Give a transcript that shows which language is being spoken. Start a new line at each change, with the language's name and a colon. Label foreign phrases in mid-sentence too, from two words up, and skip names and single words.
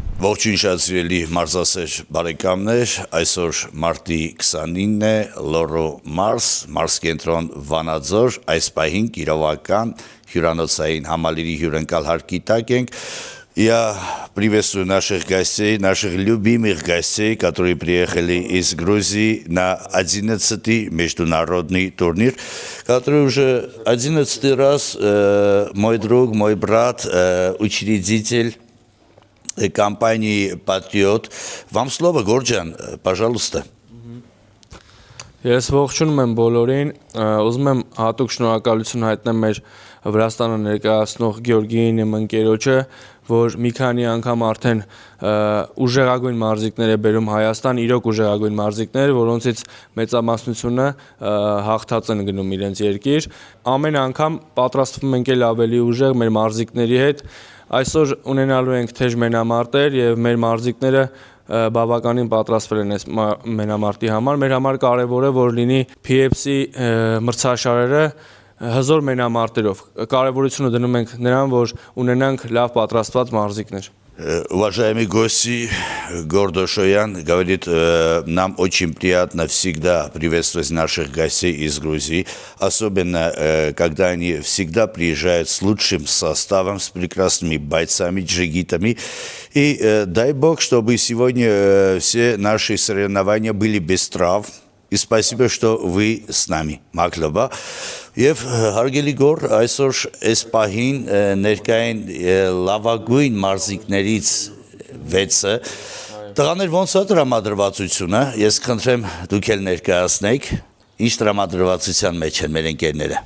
Armenian: Ողջույն շատ սիրելի մարզասեր բարեկամներ, այսօր մարտի 29-ն է, Լոռու մարզ կենտրոն Վանաձոր, այս պահին կիրովական հյուրանոցային համալիրի հյուրընկալ հարկի տակ ենք.
Russian: Я приветствую наших гостей, наших любимых гостей, которые приехали из Грузии на 11-й международный турнир, который уже 11-й раз мой друг, мой брат, учредитель компании «Патриот». Вам слово, Горджан, пожалуйста.
Armenian: Ես ողջունում եմ բոլորին, ուզում եմ հատուկ շնորհակալություն հայտնեմ մեր Վրաստանը ներկայացնող Գեորգիին իմ ընկերոջը, որ մի քանի անգամ արդեն ուժեղագույն մարզիկներ է բերում Հայաստան, իրոք ուժեղագույն մարզիկներ, որոնցից մեծամասնությունը հաղթած են գնում իրենց երկիր։ Ամեն անգամ պատրաստվում ենք էլ ավելի ուժեղ մեր մարզիկների հետ։ Այսօր ունենալու ենք թեժ մենամարտեր եւ մեր մարզիկները բավականին պատրաստվել են այս մենամարտի համար։ Մեր համար կարևոր է, որ լինի PFC մրցաշարերը հզոր մենամարտերով։ Կարևորությունը դնում ենք նրան, որ ունենանք լավ պատրաստված մարզիկներ։
Russian: Уважаемые гости, Гордо Шоян говорит, нам очень приятно всегда приветствовать наших гостей из Грузии, особенно когда они всегда приезжают с лучшим составом, с прекрасными бойцами, джигитами. И дай бог, чтобы сегодня все наши соревнования были без травм. И спасибо, что вы с нами, Маклоба.
Armenian: Եվ հարգելի գոր, այսօր այս պահին ներկային լավագույն մարզիկներից 6-ը, տղաներ ոնց է տրամադրվածությունը, ես խնդրեմ դուք էլ ներկայացնեք, ինչ տրամադրվածության մեջ են մեր ընկերները։